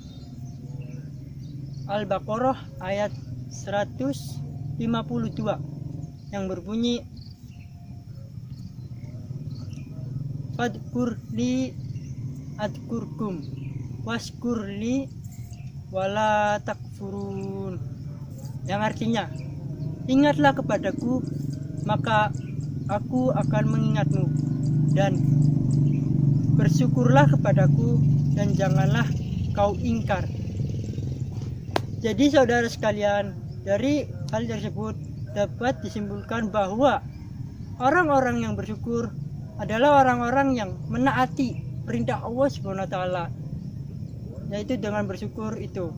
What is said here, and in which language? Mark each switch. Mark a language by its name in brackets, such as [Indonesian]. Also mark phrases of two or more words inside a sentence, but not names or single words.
[Indonesian] Al-Baqarah ayat 152 yang berbunyi, [Arabic] فاذكروني أذكركم واشكروا لي ولا تكفرون, [Indonesian] yang artinya, ingatlah kepadaku maka aku akan mengingatmu, dan bersyukurlah kepadaku dan janganlah kau ingkar. Jadi saudara sekalian, dari hal tersebut dapat disimpulkan bahwa orang-orang yang bersyukur adalah orang-orang yang menaati perintah Allah [Arabic] سبحانه وتعالى, [Indonesian] yaitu dengan bersyukur itu.